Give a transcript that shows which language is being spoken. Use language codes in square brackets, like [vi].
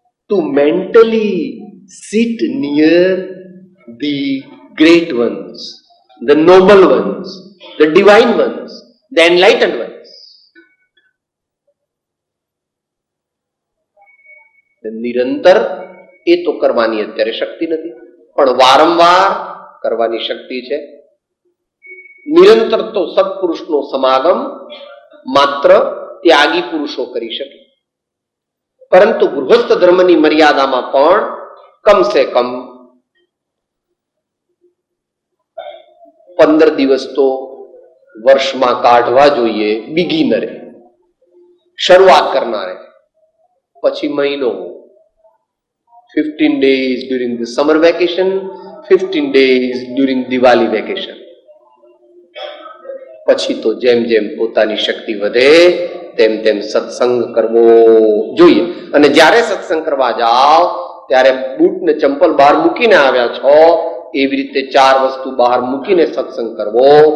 [en] To mentally sit near the great ones, the noble ones, the divine ones, the enlightened ones. [gu] નિરંતર એ તો કરવાની અત્યારે શક્તિ નથી, પણ વારંવાર કરવાની શક્તિ છે. નિરંતર તો સત્પુરુષનો સમાગમ માત્ર ત્યાગી પુરુષો કરી શકે, પરંતુ ગૃહસ્થ ધર્મની મર્યાદામાં પણ કમસે કમ 15 દિવસ તો વર્ષમાં કાઢવા જોઈએ બિગિનરે, શરૂઆત કરનારે. પછી મહિનો, [en] 15 days during the summer vacation, 15 days during Diwali vacation. [gu] પછી તો જેમ જેમ પોતાની શક્તિ વધે તેમ તેમ સત્સંગ કરવો જોઈએ. અને જ્યારે સત્સંગ કરવા જાઓ ત્યારે બૂટ ને ચંપલ બહાર મૂકીને આવ્યા છો એવી રીતે 4 વસ્તુ બહાર મૂકીને સત્સંગ કરવો.